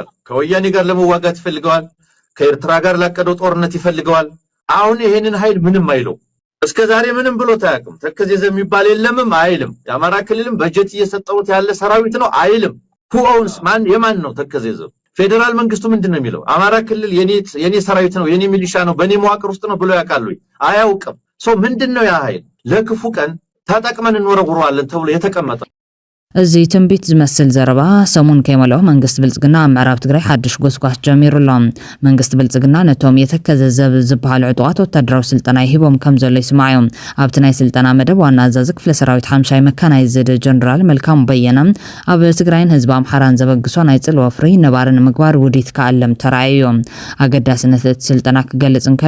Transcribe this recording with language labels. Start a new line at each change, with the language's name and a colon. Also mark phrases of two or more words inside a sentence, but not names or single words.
Amharic: ከወያኔ ጋር ለመዋጋት ይፈልገዋል። ከኤርትራ ጋር ላቀደው ጦርነት ይፈልገዋል። አሁን ይህንን ኃይል ምንም አይለው። እስከዛሬ ምንም ብሎ ታያቅም። ተከዘዘብ የሚባል የለምም አይልም። የአማራ ክልልም በጀት እየሰጠውት ያለ ሰራዊት ነው አይልም። ሁኦንስ የማን ነው ተከዘዘብ? ፌደራል መንግስቱ ምንድነው የሚለው? አማራ ክልል የኔ ሰራዊት ነው የኔ ሚሊሻ ነው በኔ መዋቅር ውስጥ ነው ብሎ ያውቃሉ? አያውቅም። ምንድነው ያ ኃይል? ለክፉ ቀን ተጠቅመን እንወረውረዋለን ተብሎ የተቀመጠ
Tigrinya: እዚ ትንቢት ዝመስል ዘረባ ሰሙን ከይመልኦ መንግስት ብልጽግና ምዕራብ ትግራይ ሓድሽ ጎስጓስ ጀሚሩሎም። መንግስት ብልጽግና ነቶም የተከዘዘብ ዝበሃሉ ዕጡቃት ወታደራዊ ስልጠና ይሂቦም ከም ዘሎ ይስማዑ። ኣብቲ ናይ ስልጠና መደብ ዋና አዛዚ ክፍለ ሰራዊት ሓምሻይ መካናይዝድ ጀነራል መልካሙ በየነ ኣብ ትግራይን ህዝቢ ኣምሓራን ዘበግሶ ናይ ፅል ወፍሪ ነባርን ምግባር ውዲት ከኣለም ተራእዩ። ኣገዳስነት እቲ ስልጠና ክገልጽ እንከሎ